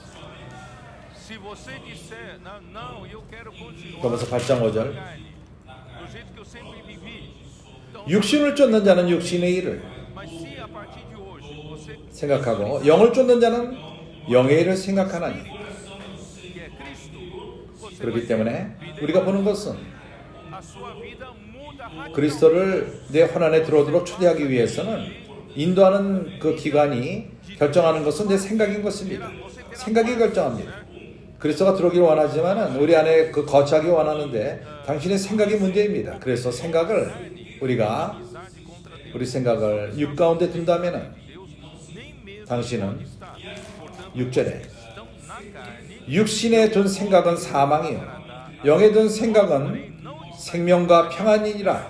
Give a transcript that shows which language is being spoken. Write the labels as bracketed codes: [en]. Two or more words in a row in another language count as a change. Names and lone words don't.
[ko] 로마서 8장 5절 육신을 쫓는 자는 육신의 일을 생각하고 영을 쫓는 자는 영의 일을 생각하나니. 그렇기 때문에 우리가 보는 것은 [pt] a sua vida muda radicalmente. [ko] 그리스도를 내 혼안에 들어오도록 초대하기 위해서는 인도하는 그 기관이 결정하는 것은 내 생각인 것입니다. 생각이 결정합니다. 그리스도가 들어오기를 원하지만은 우리 안에 그 거처하기 원하는데 당신의 생각이 문제입니다. 그래서 우리 생각을 육 가운데 둔다면은 당신은 6절에 육신에 둔 생각은 사망이요 영에 둔 생각은 생명과 평안이니라.